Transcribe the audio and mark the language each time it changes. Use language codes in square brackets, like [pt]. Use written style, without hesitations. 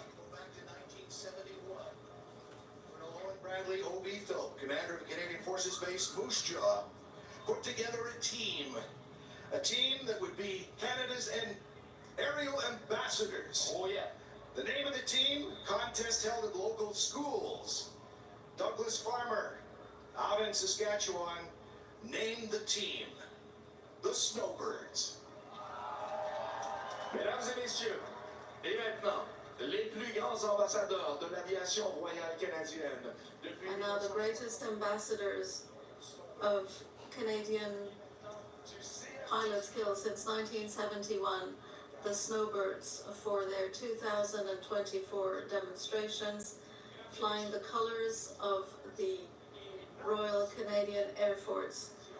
[en] Back to 1971. Colonel Owen Bradley Obethel, commander of the Canadian Forces Base Moose Jaw, put together a team that would be Canada's aerial ambassadors. Oh, yeah. The name of the team, contest held at local schools. Douglas Farmer, out in Saskatchewan, named the team the Snowbirds. [fr] Mesdames et messieurs, et maintenant, les plus grands ambassadeurs de l'aviation royale canadienne. [en] And now the greatest ambassadors of Canadian pilot skill since 1971, the Snowbirds, for their 2024 demonstrations, flying the colors of the Royal Canadian Air Force.